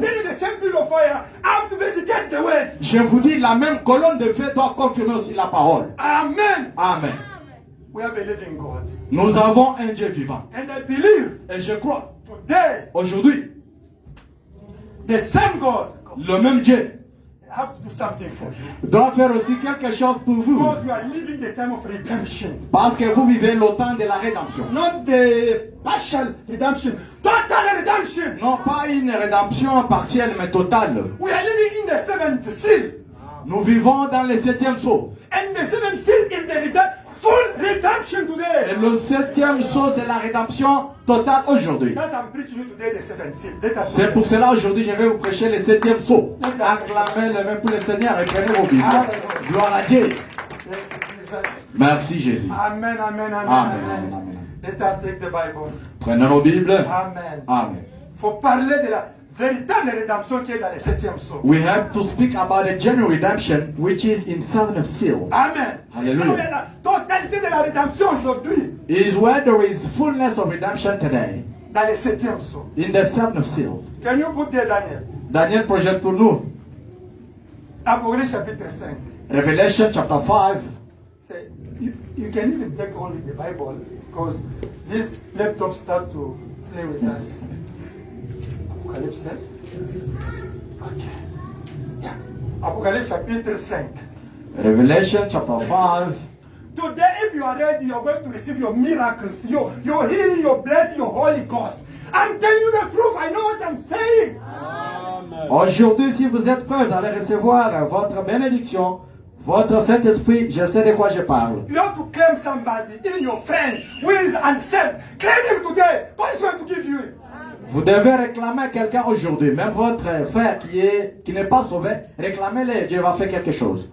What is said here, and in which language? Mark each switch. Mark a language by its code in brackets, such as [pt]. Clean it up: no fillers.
[en] telling you the same pillar of fire have to vindicate the word. [fr] je vous dis la même colonne de feu doit confirmer aussi la parole. Amen. Amen. [en] We have a living God. [fr] Nous avons un Dieu vivant. [en] And I believe [fr] Et je crois, [en] today [fr] aujourd'hui, [en] the same God [fr] le même Dieu [en] have to do something for you. [fr] doit faire aussi quelque chose pour vous. [en] Because you are living the time of redemption. [fr] Parce que vous vivez le temps de la rédemption. [en] Not the partial redemption, total redemption. [fr] Non pas une rédemption partielle mais totale. [en] We are living in the seventh seal. [fr] Nous vivons dans le septième sceau. [en] And the seventh seal is the full redemption [fr] Et [en] today. [fr] le septième sceau, c'est la rédemption totale aujourd'hui. [en] That's I'm preaching you today, the seventh seal. Let us [fr] C'est pour cela aujourd'hui je vais vous prêcher le septième sceau. Acclamez les mains pour le Seigneur et prenez vos Bibles. Gloire à Dieu. [en] Jesus. [fr] Merci Jésus. Amen, amen, amen, Amen. amen. Amen. [en] Let us take the Bible. [fr] Prenez nos Bibles. Amen. Amen. Faut parler de la véritable rédemption qui est dans le septième sceau. [en] We have to speak about the genuine redemption which is in seven seal. Amen. Alléluia. [fr] C'est là où il y a la totalité de la rédemption aujourd'hui. [en] Is where there is fullness of redemption today. [fr] Dans le septième sceau. [en] In the seventh seal. Can you put there, Daniel? [fr] Daniel projette pour nous. Apocalypse chapitre 5. [en] Revelation chapter 5. Say, you can even take only the Bible because these laptops start to play with us. [fr] Apocalypse 5. Okay. Yeah. Apocalypse chapitre 5. [en] Revelation chapter 5. Today, if you are ready, you're going to receive your miracles, your healing, your blessing, your Holy Ghost. I'm telling you the truth. I know what I'm saying. [fr] Aujourd'hui, si vous êtes prêts, vous allez recevoir votre bénédiction, votre Saint-Esprit. Je sais de quoi je parle. [en] You have to claim somebody, even your friend who is unsaved. Claim him today. God is going to give you it. [fr] Vous devez réclamer quelqu'un aujourd'hui, même votre frère qui n'est pas sauvé, réclamez-le, Dieu va faire quelque chose.